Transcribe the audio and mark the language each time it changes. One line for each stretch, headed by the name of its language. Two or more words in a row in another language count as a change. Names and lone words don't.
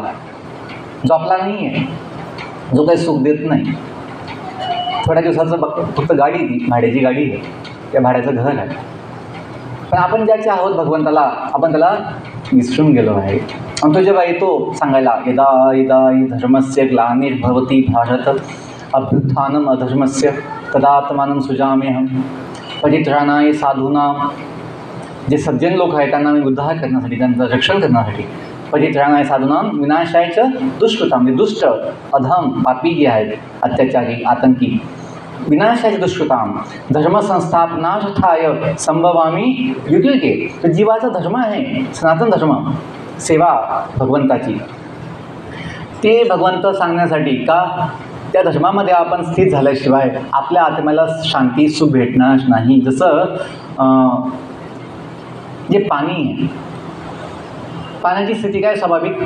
Marathi: जो आपला नाही आहे, जो काही सुख देत नाही, थोड्या दिवसाचं फक्त गाडी, ती भाड्याची गाडी आहे, त्या भाड्याचं घर आहे. पण आपण ज्याचे आहोत भगवंताला, आपण त्याला विसरून गेलो आहे. आणि तो जेव्हा येतो सांगायला,
Sanskrit: यदा यदा धर्मस्य ग्लानिर्भवति भारत अभ्युत्थानम अधर्मस्य तदात्मानं सृजाम्यहं परित्राणाय साधूनां.
Marathi: जे सज्जन लोक आहेत त्यांना मी उद्धार करण्यासाठी, त्यांचं रक्षण करण्यासाठी,
Sanskrit: परित्राणाय साधूनां विनाशायच दुष्कृतां,
Marathi: म्हणजे दुष्ट अधम पापी जे आहेत,
Sanskrit: अत्याचारी आतंकी, विनाशाय दुष्कृतां धर्मसंस्थापनार्थाय संभवामी युगे.
Marathi: तर जीवाचा धर्म आहे सनातन धर्म, सेवा भगवंताची. ते भगवंत सांगण्यासाठी का, त्या धर्मामध्ये आपण स्थित झाल्याशिवाय आपल्या आत्म्याला शांती सुख भेटणार नाही. जसं जे पाणी आहे, पाण्याची स्थिती काय स्वाभाविक?